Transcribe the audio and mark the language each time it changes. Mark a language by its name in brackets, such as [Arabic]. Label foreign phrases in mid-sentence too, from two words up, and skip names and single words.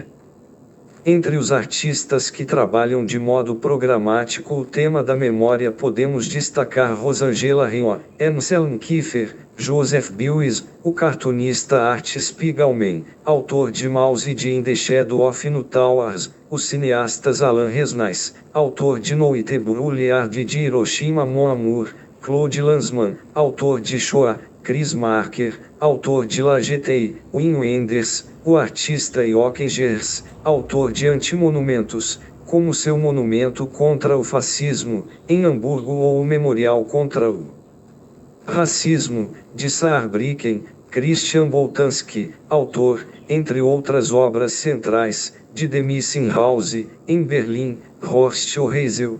[Portuguese] Entre os artistas que trabalham de modo programático o tema da memória podemos destacar Rosangela Rioux, Anselm Kiefer, Joseph Beuys, o cartunista Art Spiegelman, autor de Mouse e de In the Shadow of No Towers, os cineastas Alain Resnais, autor de Noite Brûlée de Hiroshima Mon Amour, Claude Lanzmann, autor de Shoah, Chris Marker, autor de La Jetée, Wim Wenders, o artista Jochen Gers, autor de Antimonumentos, como seu monumento contra o fascismo, em Hamburgo, ou o memorial contra o racismo, de Saarbrücken, Christian Boltanski, autor, entre outras obras centrais, de The Missing House, em Berlim, Horst Oreisel,